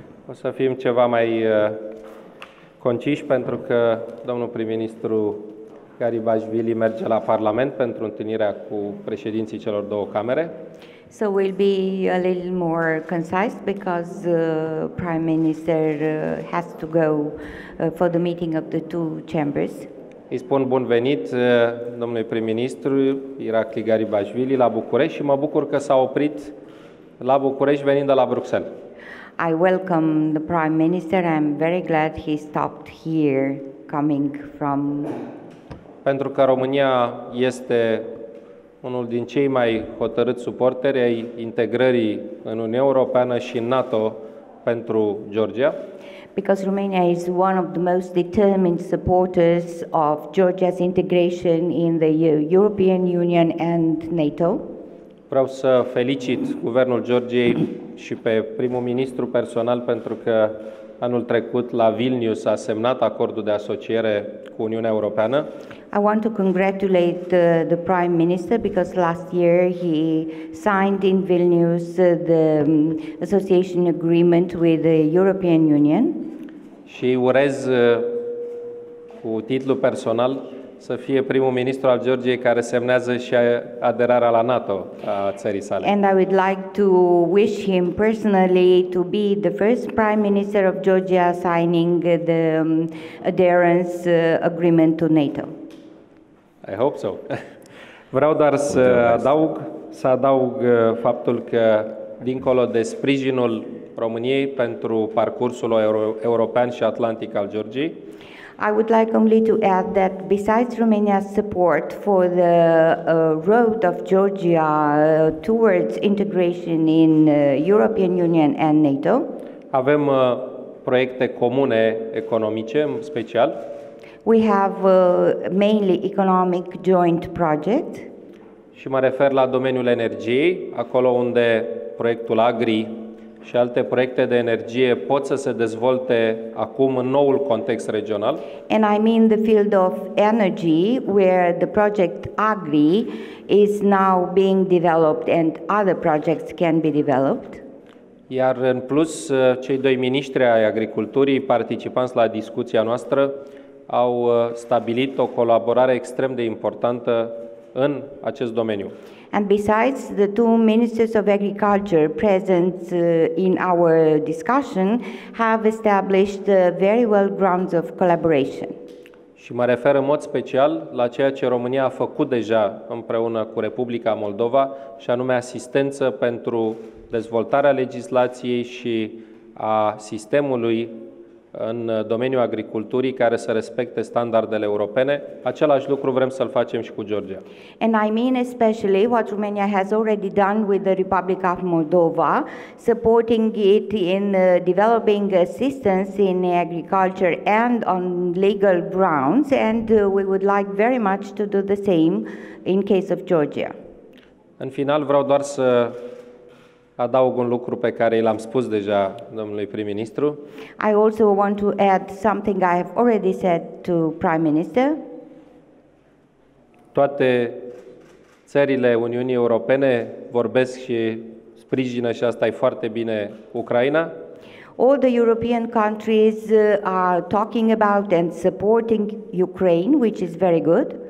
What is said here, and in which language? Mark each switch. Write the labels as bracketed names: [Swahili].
[Romanian] O să fim ceva mai conciși pentru că domnul prim-ministru Garibashvili merge la Parlament pentru întâlnirea cu președinții celor două camere. [English] So we'll be a little more concise because Prime Minister has to go for the meeting of the two chambers. [Romanian] Îi spun bun venit domnului prim-ministru Irakli Garibashvili la București și mă bucur că s-a oprit la București venind de la Bruxelles. [English] I welcome the Prime Minister. I'm very glad he stopped here coming from... [Romanian] Pentru că România este unul din cei mai hotărâți suporteri ai integrării în Uniunea Europeană și în NATO pentru Georgia. [English] Because Romania is one of the most determined supporters of Georgia's integration in the European Union and NATO. [Romanian] Vreau să felicit Guvernul Georgiei și pe primul ministru personal pentru că anul trecut la Vilnius a semnat acordul de asociere cu Uniunea Europeană. [English] I want to congratulate the Prime Minister because last year he signed in Vilnius the association agreement with the European Union. [Romanian] Și urez cu titlu personal să fie primul ministru al Georgiei care semnează și aderarea la NATO a țării sale. [English] And I would like to wish him personally to be the first Prime Minister of Georgia signing the adherence agreement to NATO. I hope so. [Romanian] Vreau doar să adaug faptul că dincolo de sprijinul României pentru parcursul european și atlantic al Georgiei, [English] I would like only to add that besides Romania's support for the road of Georgia towards integration in European Union and NATO, [Romanian] avem proiecte comune economice, în special. [English] We have mainly economic joint project. [Romanian] Și mă refer la domeniul energiei, acolo unde proiectul Agri și alte proiecte de energie pot să se dezvolte acum în noul context regional. [English] And I mean the field of energy, where the project Agri is now being developed and other projects can be developed. [Romanian] Iar în plus, cei doi miniștri ai agriculturii participanți la discuția noastră au stabilit o colaborare extrem de importantă în acest domeniu. [English] And besides, the two ministers of agriculture present in our discussion have established very well grounds of collaboration. [Romanian] Și mă refer în mod special la ceea ce România a făcut deja împreună cu Republica Moldova, și anume asistență pentru dezvoltarea legislației și a sistemului în domeniul agriculturii care să respecte standardele europene. Același lucru vrem să-l facem și cu Georgia. [English] And I mean especially what Romania has already done with the Republic of Moldova, supporting it in developing assistance in agriculture and on legal grounds, and we would like very much to do the same in case of Georgia. [Romanian] În final vreau doar să adaug un lucru pe care l-am spus deja domnului prim-ministru. [English] I also want to add something I have already said to Prime Minister. [Romanian] Toate țările Uniunii Europene vorbesc și sprijină, și asta e foarte bine, Ucraina. [English] All the European countries are talking about and supporting Ukraine, which is very good.